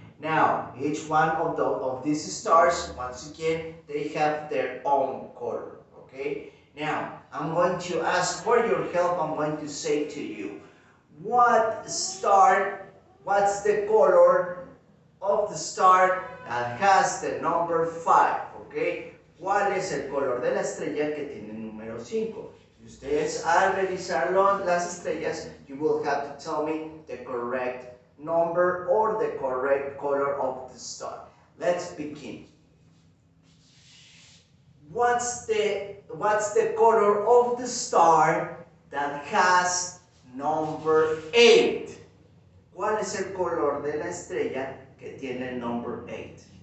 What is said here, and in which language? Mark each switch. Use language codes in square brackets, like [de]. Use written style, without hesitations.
[en] Now, each one of these stars, once again, they have their own color. Okay? Now, I'm going to ask for your help. I'm going to say to you, what's the color of the star that has the number 5? Okay? [es] ¿Cuál es el color de la estrella que tiene el número 5? Y ustedes al revisar las estrellas, [en] you will have to tell me the correct number or the correct color of the star. Let's begin. What's the color of the star that has number 8? [es] ¿Cuál es el color de la estrella que tiene el number 8?